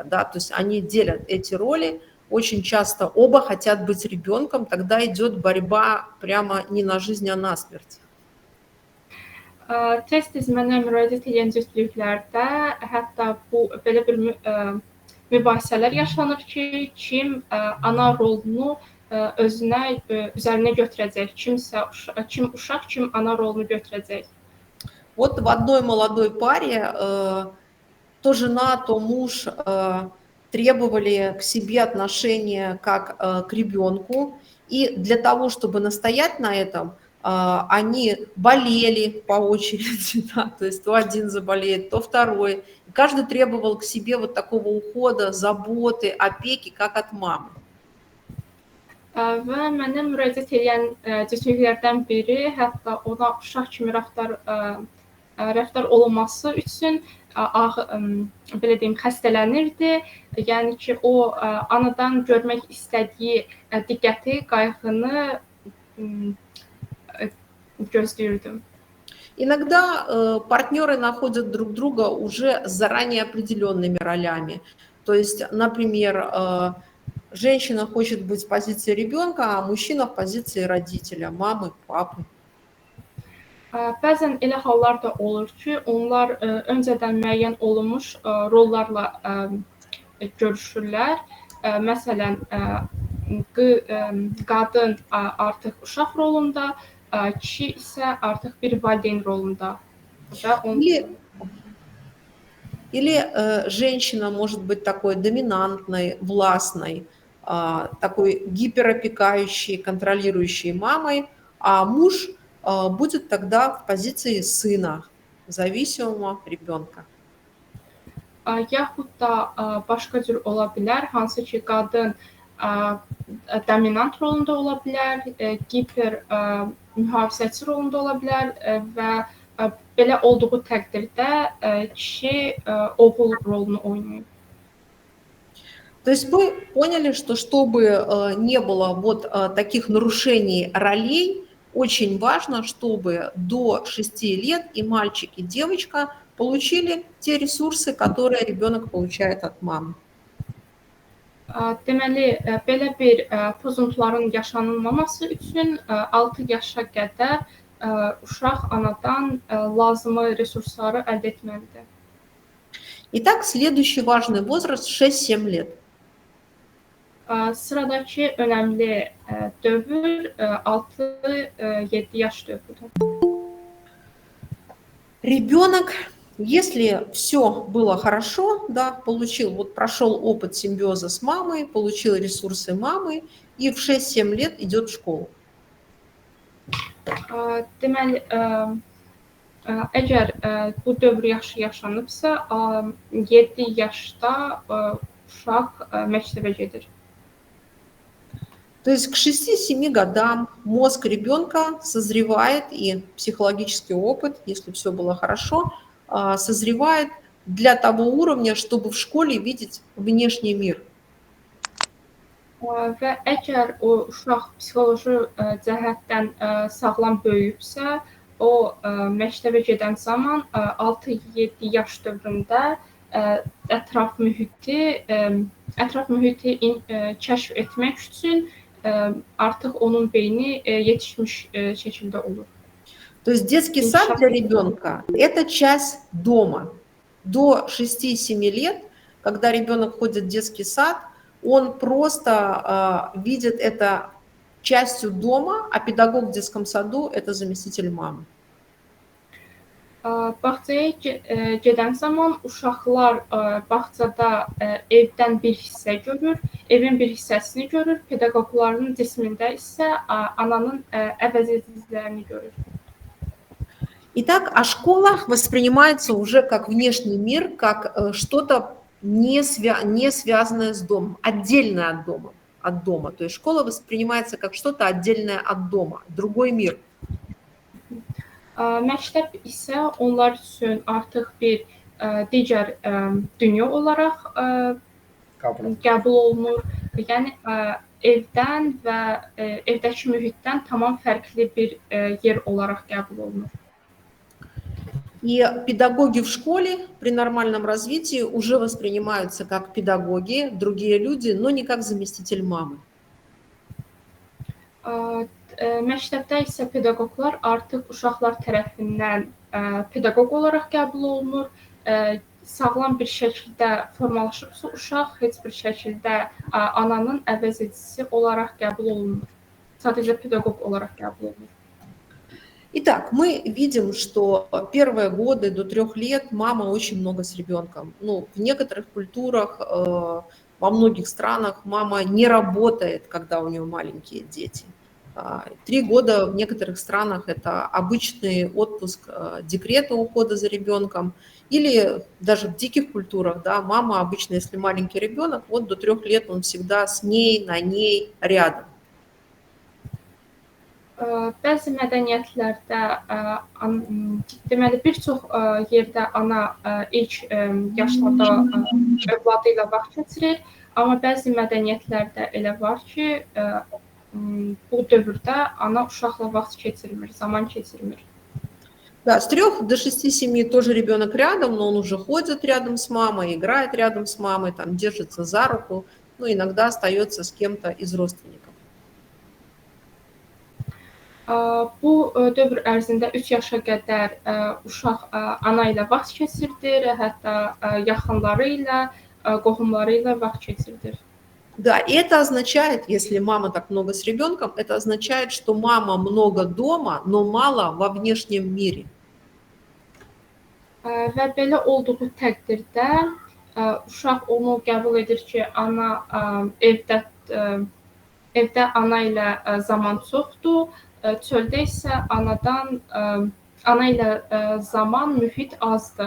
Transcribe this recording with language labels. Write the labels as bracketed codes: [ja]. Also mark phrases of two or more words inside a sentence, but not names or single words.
[ru] Да? То есть они делят эти роли. Очень часто оба хотят быть ребенком, тогда идет борьба прямо не на жизнь, а на смерть. [az] Tez-tez mənə müraciət edən cütlüklərdə hətta bu belə bir mübahisələr yaşanır ki, kim ana rolunu üzərinə götürəcək, kim uşaq, kim ana rolunu götürəcək. [ru] Вот в одной молодой паре то жена, то муж требовали к себе отношения как к ребенку, и для того, чтобы настоять на этом, они болели по очереди, да, то есть то один заболеет, то второй. И каждый требовал к себе вот такого ухода, заботы, опеки, как от мамы. [az] Və mənə müraciət edən cütlüklərdən biri hətta ona uşaq kimi rəftar olunması üçün belə deyim, xəstələnirdi. Yəni ki, o anadan görmək istədiyi diqqəti, qayğını gözləyirdim. [ru] Иногда партнеры находят друг друга уже с заранее определенными ролями. То есть, например, женщина хочет быть в позиции ребенка, а мужчина в позиции родителя, мамы, папы. [az] Bəzən elə hallar da olur ki, onlar öncədən müəyyən olunmuş rollarla görüşürlər. Məsələn, qadın artıq uşaq rolunda, kişi isə artıq bir valideyn rolunda. [ru] Или женщина может быть такой доминантной, властной, такой гиперопекающей, контролирующей мамой, а муж будет тогда в позиции сына, зависимого ребенка. [az] Yaxud da başqa cür ola bilər, hansı ki, qadın dominant rolunda ola bilər, giper mühafizəçi rolunda ola bilər və belə olduğu təqdirdə kişi oğul rolunu oynayır. [ru] То есть мы поняли, что чтобы не было вот таких нарушений ролей, очень важно, чтобы до 6 лет и мальчик, и девочка получили те ресурсы, которые ребенок получает от мамы. [az] Deməli, belə bir pozuntuların yaşanılmaması üçün 6 yaşa qədər uşaq anadan lazımi resursları əldə etməlidir. [ru] Итак, следующий важный возраст 6-7 лет. [az] Sıradakı önəmli dövr 6-7 yaş dövrüdür. [ru] Ребенок, если все было хорошо, да, получил, вот прошел опыт симбиоза с мамой, получил ресурсы мамы, и в 6-7 лет идет в школу. [az] Deməli, əgər bu dövr yaşanıbsa, 7 yaşda uşaq məktəbə gedir. [ru] То есть к 6-7 годам мозг ребенка созревает, и психологический опыт, если все было хорошо, созревает для того уровня, чтобы в школе видеть внешний мир. [az] Və əgər o uşaq psixoloji cəhətdən sağlam böyüyübsə, o məktəbə gedən zaman 6-7 yaş dövründə ətraf mühiti kəşf etmək üçün artıq onun beyni yetişmiş şəkildə olur. [ru] То есть детский сад для ребенка – это часть дома. До 6-7 лет, когда ребенок ходит в детский сад, он просто видит это частью дома, а педагог в детском саду – это заместитель мамы. [az] Bağçaya gedən zaman uşaqlar bağçada evdən bir hissə görür, evin bir hissəsini görür, pedaqoqların cismində isə ananın əvəzedicilərini görür. [ru] Итак, а школа воспринимается уже как внешний мир, как что-то не связанное с домом, отдельное от дома. То есть школа воспринимается как что-то отдельное от дома, другой мир. [az] Məktəb isə onlar üçün artıq bir digər dünya olaraq qəbul olunur. Yəni evdən və evdəki mühitdən tamam fərqli bir yer olaraq qəbul olunur. [ru] И педагоги в школе при нормальном развитии уже воспринимаются как педагоги, другие люди, но не как заместитель мамы. [az] Məktəbdə isə pedaqoqlar artıq uşaqlar tərəfindən pedaqoq olaraq qəbul olunur. Sağlam bir şəkildə formalaşıbsa uşaq heç bir şəkildə ananın əvəzedicisi olaraq qəbul olunmur. Sadəcə pedaqoq olaraq qəbul olunur. [ru] Итак, мы видим, что первые годы до 3 лет мама очень много с ребенком. Ну, в некоторых культурах, во многих странах мама не работает, когда у нее маленькие дети. 3 года в некоторых странах это обычный отпуск декрета, ухода за ребенком. Или даже в диких культурах, да, мама обычно, если маленький ребенок, вот до 3 лет он всегда с ней, на ней, рядом. [az] Bəzi mədəniyyətlərdə, deməli, bir çox yerdə ana ilk yaşlarda övladı ilə vaxt keçirir, amma bəzi mədəniyyətlərdə elə var ki, bu dövrdə ana uşaqla vaxt keçirmir, zaman keçirmir. [ru] Да, с 3 до 6-7 тоже ребенок рядом, но он уже ходит рядом с мамой, играет рядом с мамой, там, держится за руку, ну, иногда остается с кем-то из родственников. [az] Bu dövr ərzində 3 yaşa qədər uşaq ana ilə vaxt keçirdir, hətta yaxınları ilə, qohumları ilə vaxt keçirdir. [ru] Да, и это означает, если мама так много с ребенком, это означает, что мама много дома, но мало во внешнем мире. [az] Və belə olduğu təqdirdə uşaq onu qəbul edir ki, ana evdə ana ilə zaman çoxdur, çöldə isə ana ilə zaman, mühit azdır.